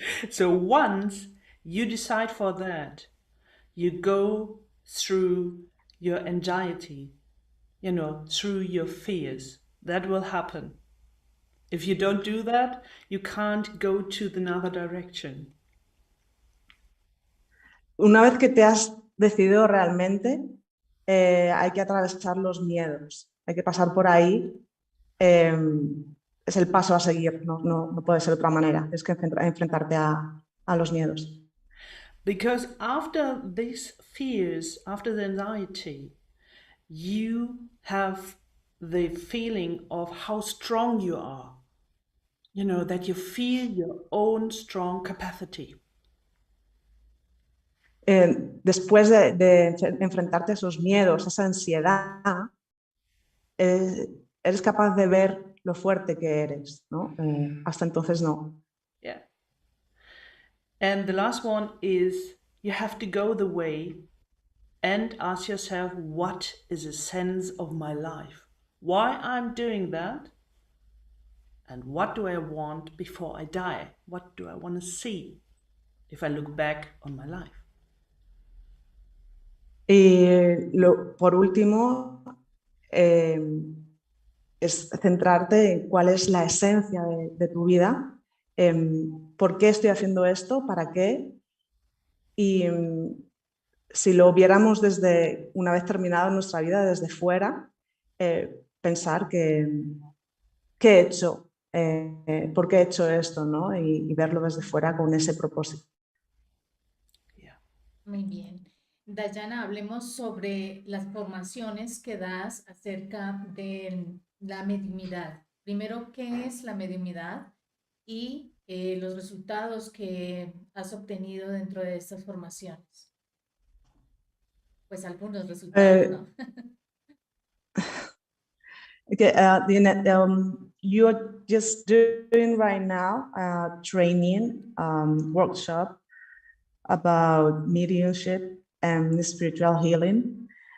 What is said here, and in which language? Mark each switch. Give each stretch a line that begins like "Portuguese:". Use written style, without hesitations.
English: So once you decide for that, you go through your anxiety, you know, through your fears. That will happen. If you don't do that, you can't go to the other direction.
Spanish: Una vez que te has decidido realmente, hay que atravesar los miedos, hay que pasar por ahí. Es el paso a seguir, no puede ser de otra manera, es que enfrentarte a los miedos.
English: Because after these fears, after the anxiety, you have the feeling of how strong you are. You know, that you feel your own strong capacity.
Spanish: Después de enfrentarte a esos miedos, a esa ansiedad, eres capaz de ver lo fuerte que eres, ¿no? Hasta entonces no.
English: Yeah. And the last one is you have to go the way and ask yourself, what is the sense of my life? Why I'm doing that? And what do I want before I die? What do I want to see if I look back on my life?
Spanish: Y por último, es centrarte en cuál es la esencia de tu vida, por qué estoy haciendo esto, para qué. Y si lo viéramos desde, una vez terminado nuestra vida, desde fuera, pensar qué he hecho, por qué he hecho esto, ¿no? Y verlo desde fuera con ese propósito.
English: Yeah.
Spanish: Muy bien. Dajana, hablemos sobre las formaciones que das acerca de la mediumidad. Primero, ¿qué es la mediumidad? Y los resultados que has obtenido dentro de estas formaciones. Pues algunos resultados, ¿no?
English: Okay, you're just doing right now a training workshop about mediumship and spiritual healing.